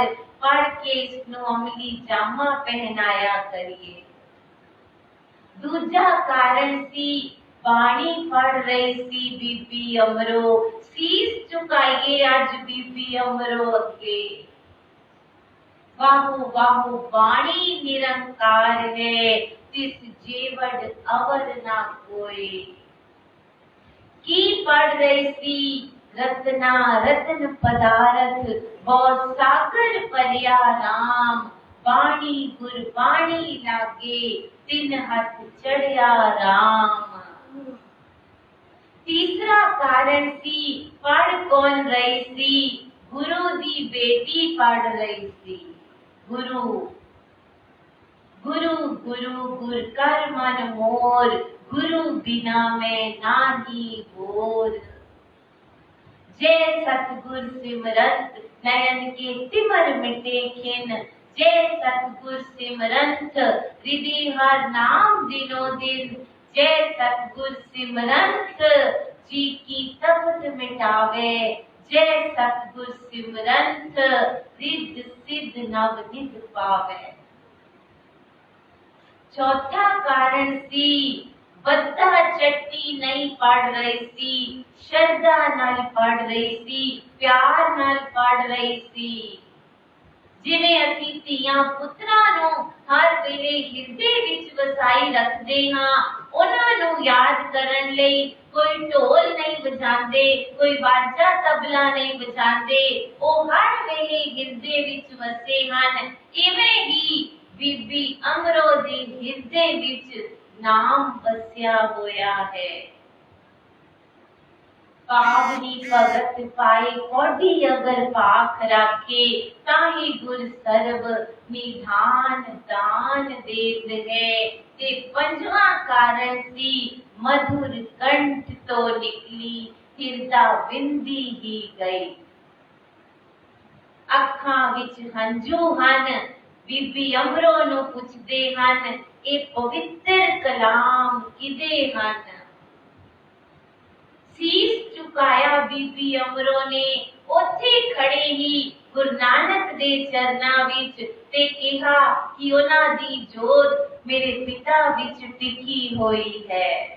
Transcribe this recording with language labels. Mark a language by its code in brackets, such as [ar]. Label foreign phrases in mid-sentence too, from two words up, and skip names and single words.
[pa] ਪੜ੍ਹ ਕੇ ਇਸਨੂੰ ਅਮਲੀ ਜਾਮਾ ਪਹਿਨਾਇਆ ਕਰੀਏ। ਦੂਜਾ ਕਾਰਨ ਸੀ ਬਾਣੀ ਪੜ੍ਹ ਰਹੀ ਸੀ ਬੀਬੀ ਅਮਰੋ। ਸੀਸ ਝੁਕਾਈਏ ਅੱਜ ਬੀਬੀ ਅਮਰੋ ਅੱਗੇ। ਵਾਹੁ ਵਾਹੁ ਬਾਣੀ ਨਿਰੰਕਾਰ ਹੈ ਤਿਸ ਜੇਵੜ ਅਵਰ ਨਾ ਕੋਈ। ਕੀ ਪੜ੍ਹ ਰਹੀ ਸੀ ਰਤਨਾ ਰਤਨ ਪਦਾਰਥ ਬਹੁਤ ਸਾਗਰ ਪਰਿਆ ਰਾਮ। ਬਾਣੀ ਗੁਰਬਾਣੀ ਲਾਗੇ ਤਿਨ ਹੱਥ ਚੜ੍ਹਿਆ ਰਾਮ। ਤੀਸਰਾ ਕਾਰਨ ਸੀ ਪੜ੍ਹ ਕੌਣ ਰਹੀ ਸੀ ਗੁਰੂ ਦੀ ਬੇਟੀ ਪੜ੍ਹ ਰਹੀ ਸੀ। ਗੁਰੂ ਗੁਰੂ ਗੁਰੂ ਗੁਰ ਕਰ ਮਨ ਮੋਰ ਗੁਰੂ ਬਿਨਾ ਮੈਂ ਨਾਹੀ ਬੋਰ। ਜੈ ਸਤਿਗੁਰ ਸਿਮਰੰਤ ਨਯਨ ਕੇ ਤਿਮਰ ਮਿਟੇ ਖਿਨ। ਜੈ ਸਤਿਗੁਰ ਸਿਮਰੰਤ ਹਿਰਦੈ ਹਰਿ ਨਾਮ ਦਿਨੋ ਦਿਨ ਜੈ ਸਤਿਗੁਰ ਸਿਮਰੰਤ ਜੀ ਕੀ ਤਪਤ ਮਿਟਾਵੈ, ਜੈ ਸਤਿਗੁਰ ਸਿਮਰੰਤ ਰਿਧ ਸਿਧ ਨਵ ਨਿਧ ਪਾਵੈ। ਚੌਥਾ ਕਾਰਨ ਸੀ ਬੱਦਾ ਚੱਟੀ ਨਹੀਂ ਪੜ੍ਹ ਰਹੀ ਸੀ, ਸ਼ਰਧਾ ਨਾਲ ਪੜ੍ਹ ਰਹੀ ਸੀ, ਪਿਆਰ ਨਾਲ ਪੜ੍ਹ ਰਹੀ ਸੀ। ਜਿਵੇਂ ਅਸੀਂ ਧੀਆਂ ਪੁੱਤਰਾਂ ਨੂੰ ਹਰ ਵੇਲੇ ਹਿਰਦੇ ਵਿੱਚ ਵਸਾਈ ਰੱਖਦੇ ਹਾਂ, ਉਨ੍ਹਾਂ ਨੂੰ ਯਾਦ ਕਰਨ ਲਈ ਕੋਈ ਢੋਲ ਨਹੀਂ ਵਜਾਉਂਦੇ, ਕੋਈ ਵਾਜਾ ਤਬਲਾ ਨਹੀਂ ਵਜਾਉਂਦੇ, ਉਹ ਹਰ ਵੇਲੇ ਹਿਰਦੇ ਵਿੱਚ ਵਸੇ ਹਨ। ਇਵੇਂ ਹੀ ਬੀਬੀ ਅਮਰੋ ਦੇ ਹਿਰਦੇ ਵਿੱਚ ਨਾਮ ਵਸਿਆ ਹੋਇਆ ਹੈ। ਪਾਵਨੀ ਭਗਤ ਪਾਏ ਕੌਡੀ ਅਗਰ ਪਾਖ ਰਾਖੇ, ਤਾਹੀ ਗੁਰ ਸਰਬ ਨਿਧਾਨ ਦਾਨ ਦੇਤ ਹੈ। ਤੇ ਪੰਜਵਾਂ ਕਾਰਨ ਸੀ ਮਧੁਰ ਕੰਠ ਤੋਂ ਨਿਕਲੀ, ਹਿਰਦਾ ਬਿੰਦੀ ਹੀ ਗਈ। ਅੱਖਾਂ ਵਿੱਚ ਹੰਝੂ ਹਨ, ਬੀਬੀ ਅਮਰੋ ਨੂੰ ਪੁੱਛਦੇ ਹਨ, ਏ ਪਵਿੱਤਰ ਕਲਾਮ ਕਿਦੇ ਹਨ। ਸੀਸ ਝੁਕਾਇਆ ਬੀਬੀ ਅਮਰੋ ਨੇ, ਉੱਥੇ ਖੜ੍ਹੇ ਹੀ ਗੁਰੂ ਨਾਨਕ ਦੇ ਚਰਨਾਂ ਵਿੱਚ ਤੇ ਕਿਹਾ ਕਿ ਉਨ੍ਹਾਂ ਦੀ ਜੋਤ ਮੇਰੇ ਪਿਤਾ ਵਿੱਚ ਟਿਕੀ ਹੋਈ ਹੈ।